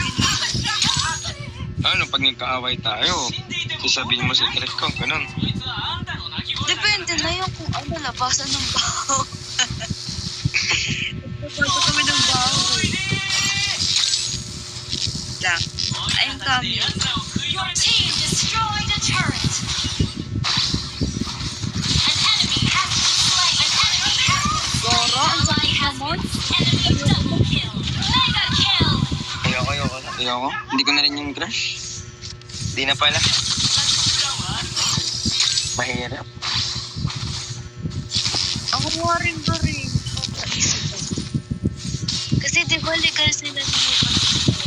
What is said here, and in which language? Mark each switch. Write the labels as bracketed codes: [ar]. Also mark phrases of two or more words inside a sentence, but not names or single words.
[tl] Ano pag nagkaaway tayo? Sasabihin mo secret ko, ganun. Depende na yung kung ano labasan ng baho. Nagpapasa kami ng baho. Lang. [en] I'm coming. Your team destroyed a turret. An enemy has been slain. An enemy has been slain. [tl] Goro, ang [en] Ally [tl] sakit [en] has [tl] naman. [en] enemy double kill. Mega kill. [tl] Ayoko. Hindi ko na rin yung crush. Hindi na pala. Mahirap. Ako nga rin ba rin? Naisip ko. Kasi di ba legal sila na may pag-isip.